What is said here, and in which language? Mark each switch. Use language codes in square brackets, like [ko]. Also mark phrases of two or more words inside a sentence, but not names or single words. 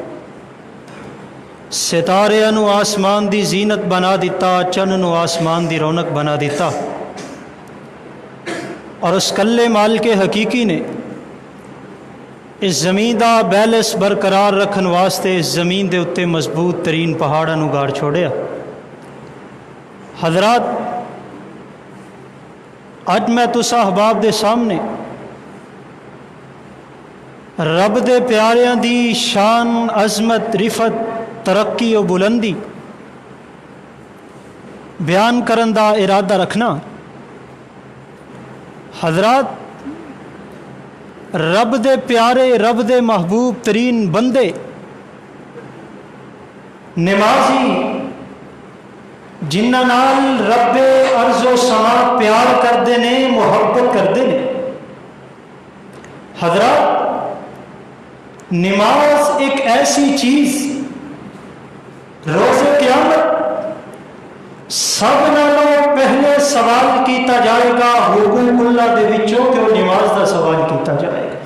[pa] ستارے انو آسمان دی زینت بنا دیتا، چن نو آسمان دی رونق بنا دیتا، اور اس کلے مال کے حقیقی نے اس زمین دا بیلنس برقرار رکھن واسطے اس زمین دے اتے مضبوط ترین پہاڑاں نو گاڑ چھوڑیا. حضرات، اج میں تسا احباب دے سامنے رب دے پیاریاں دی شان، عظمت، رفت، ترقی و بلندی بیان کرن دا ارادہ رکھنا. حضرات، رب دے پیارے، رب دے محبوب ترین بندے نمازی جنہاں نال رب ارض و سما پیار کردے نے، محبت کردے نے. حضرات، نماز ایک ایسی چیز روز قیامت سب نالوں پہلے سوال کیتا جائے گا حقوق اللہ دے وچوں کہ وہ نماز دا سوال کیتا جائے گا.